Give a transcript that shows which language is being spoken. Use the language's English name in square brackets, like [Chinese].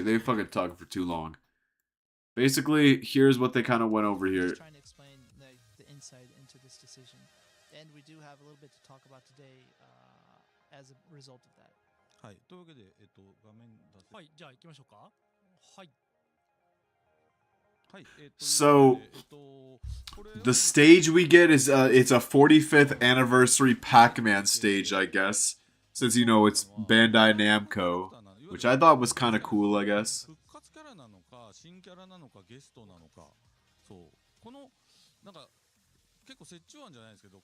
[English] They fucking talk for too long. Basically, here's what they kind of went over here. Just trying to explain the insight into this decision, and we do have a little bit to talk about today as a result of that. [Japanese] はい。というわけで画面出せ。はい、じゃあ行きましょうか。はい。はい。 [English] So the stage we get is it's a 45th anniversary Pac-Man stage, I guess, since you know it's Bandai Namco, which I thought was kind of cool, I guess. [Japanese] 新キャラなのかゲストなのか、そうこのなんか結構折衷案じゃないですけど。